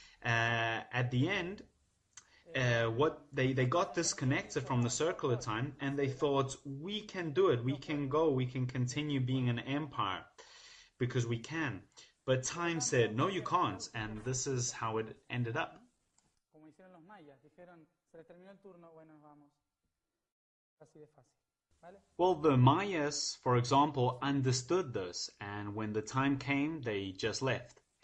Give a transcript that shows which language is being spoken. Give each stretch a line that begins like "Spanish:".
English: At the end, they got disconnected from the circular time, and they thought, we can do it, we can go, we can continue being an empire, because we can. But time said, no, you can't, and this is how it ended up.
Spanish: mayas. Dijeron, se les terminó el turno, bueno, nos vamos. Así de fácil. ¿Vale?
English: Well, the Mayas, for example, understood this, and when the time came, they just left.